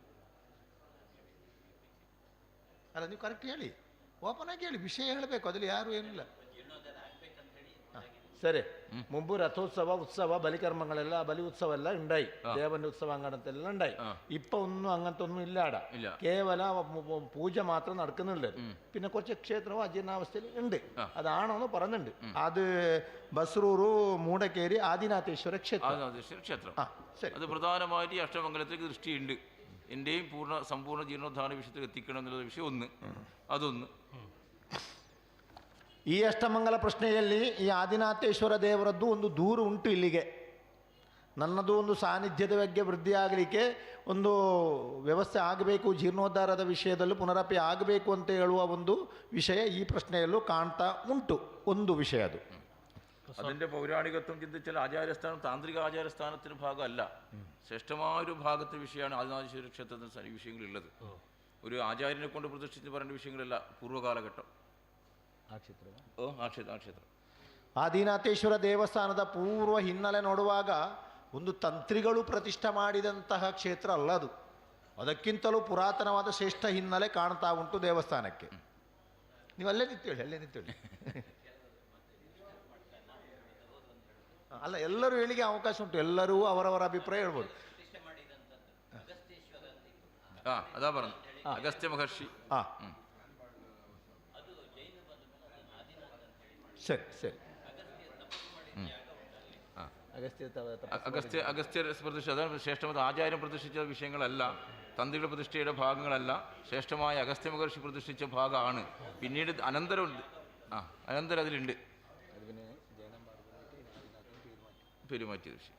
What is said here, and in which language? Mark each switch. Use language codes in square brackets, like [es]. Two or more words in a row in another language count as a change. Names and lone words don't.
[kn] ಅಲ್ಲ, ನೀವು ಕರೆಕ್ಟ್ ಹೇಳಿ, ಓಪನ್ ಆಗಿ ಹೇಳಿ, ವಿಷಯ ಹೇಳಬೇಕು, ಅದ್ರಲ್ಲಿ ಯಾರು ಏನಿಲ್ಲ. ಸರಿ, [ml] മുമ്പ് രഥോത്സവ ഉത്സവ ബലികർമ്മങ്ങളെല്ലാം ബലി ഉത്സവം എല്ലാം ഉണ്ടായി, ദേവന്റെ ഉത്സവം അങ്ങനത്തെല്ലാം ഉണ്ടായി. ഇപ്പൊ ഒന്നും അങ്ങനത്തെ ഒന്നും ഇല്ലാട, കേവല പൂജ മാത്രം നടക്കുന്നുണ്ട്. പിന്നെ കുറച്ച് ക്ഷേത്രവും അജീർണാവസ്ഥയിൽ ഉണ്ട്, അതാണോന്ന് പറഞ്ഞിട്ടുണ്ട്. അത് ബസ്രൂರು മൂടക്കേരി ആദിനാഥേശ്വര ക്ഷേത്രം. അത് പ്രധാനമായിട്ട് ഈ അഷ്ടമംഗലത്തിലേക്ക് ദൃഷ്ടിയുണ്ട്. എന്റെയും സമ്പൂർണ്ണ ജീർണോദ്ധാരണ വിഷയത്തിൽ എത്തിക്കണം എന്നുള്ള വിഷയം ഒന്ന്, അതൊന്ന്. [kn] ಈ ಅಷ್ಟಮಂಗಲ ಪ್ರಶ್ನೆಯಲ್ಲಿ ಈ ಆದಿನಾಥೇಶ್ವರ ದೇವರದ್ದು ಒಂದು ದೂರು ಉಂಟು ಇಲ್ಲಿಗೆ. ನನ್ನದು ಒಂದು ಸಾನ್ನಿಧ್ಯದ ಬಗ್ಗೆ ವೃದ್ಧಿಯಾಗಲಿಕ್ಕೆ ಒಂದು ವ್ಯವಸ್ಥೆ ಆಗಬೇಕು, ಜೀರ್ಣೋದ್ಧಾರದ ವಿಷಯದಲ್ಲೂ ಪುನರಪಿ ಆಗಬೇಕು ಅಂತ ಹೇಳುವ ಒಂದು ವಿಷಯ ಈ ಪ್ರಶ್ನೆಯಲ್ಲೂ ಕಾಣ್ತಾ ಉಂಟು. ಒಂದು ವಿಷಯ ಅದು. [ml] അതിൻ്റെ പൗരാണികത്വം ചിന്തിച്ചാൽ ആചാര്യസ്ഥാനം താന്ത്രിക ആചാരസ്ഥാനത്തിന് ഭാഗമല്ല, ശ്രേഷ്ഠമായൊരു ഭാഗത്തെ വിഷയമാണ് ആദിനാഥേശ്വര ക്ഷേത്രത്തിന് ഈ വിഷയങ്ങളുള്ളത്. ഒരു ആചാര്യനെ കൊണ്ട് പ്രതിഷ്ഠിച്ച് പറയേണ്ട വിഷയങ്ങളല്ല പൂർവ്വകാലഘട്ടം. [kn] ಆದಿನಾಥೇಶ್ವರ ದೇವಸ್ಥಾನದ ಪೂರ್ವ ಹಿನ್ನೆಲೆ ನೋಡುವಾಗ ಒಂದು ತಂತ್ರಿಗಳು ಪ್ರತಿಷ್ಠೆ ಮಾಡಿದಂತಹ ಕ್ಷೇತ್ರ ಅಲ್ಲ ಅದು, ಅದಕ್ಕಿಂತಲೂ ಪುರಾತನವಾದ ಶ್ರೇಷ್ಠ ಹಿನ್ನೆಲೆ ಕಾಣ್ತಾ ಉಂಟು ದೇವಸ್ಥಾನಕ್ಕೆ. ನೀವು ಅಲ್ಲೇ ನಿಂತೇಳಿ ಅಲ್ಲ, ಎಲ್ಲರೂ ಹೇಳಿಕೆ ಅವಕಾಶ ಉಂಟು, ಎಲ್ಲರೂ ಅವರವರ ಅಭಿಪ್ರಾಯ ಹೇಳ್ಬೋದು. [ml] ಅದ പറഞ്ഞു ಅಗಸ್ತ್ಯ ಮಹರ್ಷಿ. [kn] ಸರಿ ಸರಿ, [ml] അഗസ്ത്യ പ്രതിഷ്ഠ, അതാണ് ശ്രേഷ്ഠമായ ആചാര്യം പ്രതിഷ്ഠിച്ച വിഷയങ്ങളല്ല, തന്ത്രികളുടെ പ്രതിഷ്ഠയുടെ ഭാഗങ്ങളല്ല, ശ്രേഷ്ഠമായ അഗസ്ത്യ മഹർഷി പ്രതിഷ്ഠിച്ച ഭാഗമാണ്. പിന്നീട് അനന്തരമുണ്ട്, അനന്തരം അതിലുണ്ട് പെരുമാറ്റിയ വിഷയം.